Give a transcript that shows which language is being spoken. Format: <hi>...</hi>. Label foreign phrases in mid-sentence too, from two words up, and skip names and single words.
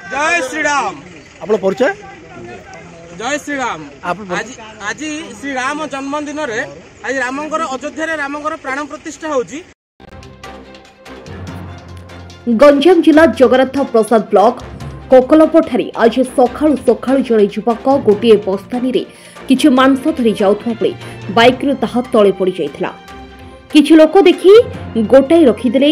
<hi>जय श्री राम। आप परिचय? जय श्री राम।</hi> <or>ଆଜି ଶ୍ରୀ ରାମ ଜନ୍ମଦିନ ରେ ଆଜି ରାମଙ୍କର ଅଯୋଧ୍ୟା ରେ ରାମଙ୍କର ପ୍ରାଣ ପ୍ରତିଷ୍ଠା ହେଉଛି। ଗଞ୍ଜାମ ଜିଲ୍ଲା ଜଗନ୍ନାଥ ପ୍ରସାଦ ବ୍ଲକ କୋକଲପଠାରୀ ଆଜି ସକାଳୁ ସକାଳୁ ଜଣେ ଯୁବକ ଗୋଟେ ବସ୍ତାନୀ ରେ କିଛି ମାଂସ ଧରି ଯାଉଥିବା ବେଳେ ବାଇକ ରେ ତାହା ତଳେ ପଡ଼ି ଯାଇଥିଲା। କିଛି ଲୋକ ଦେଖି ଗୋଟାଇ ରଖିଦେଲେ।</or>